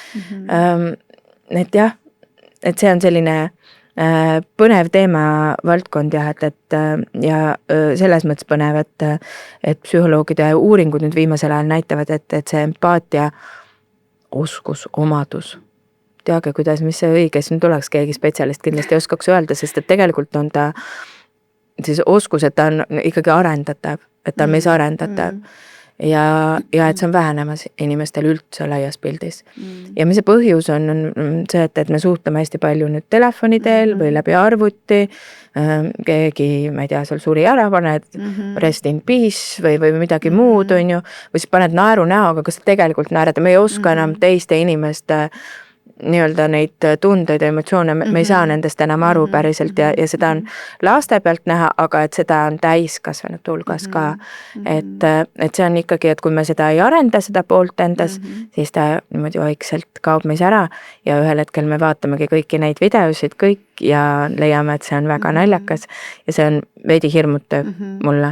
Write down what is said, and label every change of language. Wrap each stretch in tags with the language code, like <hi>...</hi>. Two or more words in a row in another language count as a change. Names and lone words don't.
<et>Et jah, et see on selline põnev teema valdkond jah, ja selles mõttes põnev, et psühholoogide uuringud nüüd viimasel ajal näitavad, et see empaatia oskus, omadus, teage, kuidas, mis see õiges nüüd oleks, keegi spetsialist kindlasti oskaks öelda, sest et tegelikult on ta siis oskus, et ta on ikkagi arendatav, et ta on meis arendatav ja et see on vähenemas inimestel üldse laias pildis. Ja mis see põhjus on see, et me suhtleme hästi palju nüüd telefonidel või läbi arvuti, keegi, ma ei tea, seal suri ära, paned</et> <en>rest in peace</en> <et>või midagi muud, on ju, või siis paned naeru näoga, kas tegelikult naerad ja me ei oska enam teiste inimeste nii-öelda neid tundeid ja emotsioone, me ei saa nendest enam aru päriselt ja seda on laste pealt näha, aga et seda on täiskasvanute hulgas ka. Et see on ikkagi, et kui me seda ei arenda, seda poolt endas, siis ta niimoodi vaikselt kaob meis ära ja ühel hetkel me vaatamegi kõiki neid videosid kõik ja leiame, et see on väga naljakas ja see on veidi hirmutav mulle.</et>